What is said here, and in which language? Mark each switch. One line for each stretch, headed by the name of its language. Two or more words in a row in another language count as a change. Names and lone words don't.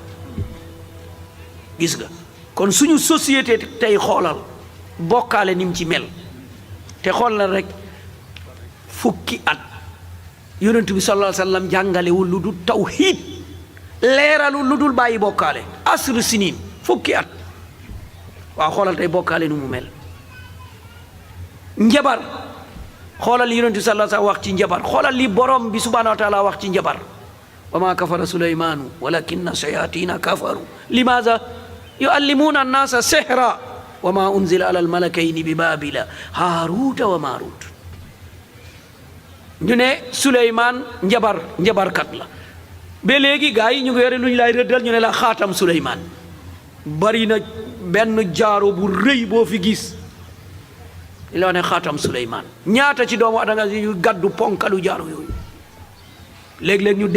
Wolof: gis nga kon suñu société tey xoolal bokkaale ni mu ci mel te xoolal rek fukki at yonent bi
Arabic: صلى الله عليه وسلم
Wolof: jàngalewul lu dul tawhiid leeralul lu dul bàyyi bokkaale asr sinin fukki at waaw xoolal tey bokkaale nu mu mel njabar xoolal li yonent bi
Arabic: صلى الله عليه وسلم
Wolof: wax ci njabar xoolal li borom bi
Arabic: سبحانه وتعالى
Wolof: wax ci njabar
Arabic: وما كفر سليمان ولكن الشياطين كفروا لماذا يعلمون الناس السحر وما أنزل على الملكين ببابل هاروت وماروت
Wolof: ñu ne Suleymaan njabarkat la ba léegi gars yi ñu ngi yore lu ñu lay rëddal ñu ne la xaatam Suleymaan bari na benn jaaro bu rëy boo fi gis la ne xaatam Suleymaan ñaata ci doomu adama yu gàddu ponkalu jaaro yooyu léeg-léeg ñu